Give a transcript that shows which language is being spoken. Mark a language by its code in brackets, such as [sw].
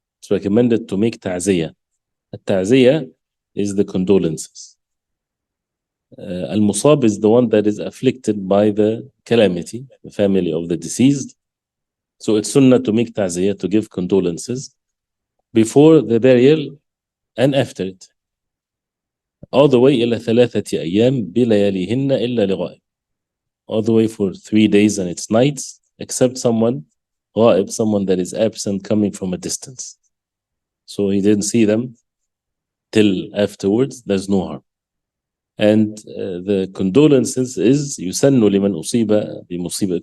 [en] It's recommended to make ta'ziyah. Ta'ziyah is the condolences. Al-Musab is the one that is afflicted by the calamity, the family of the deceased. So it's sunnah to make ta'ziyah, to give condolences before the burial and after it. All the way [ar] إلى 3 أيام بلياليهن إلا لغائب. [en] All the way for 3 days and its nights, except someone غائب, someone that is absent, coming from a distance. So he didn't see them till afterwards, there's no harm. And the condolences is [ar] يُسَنُّ لِمَنْ أُصِيبَ بِمُصِيبَةٍ.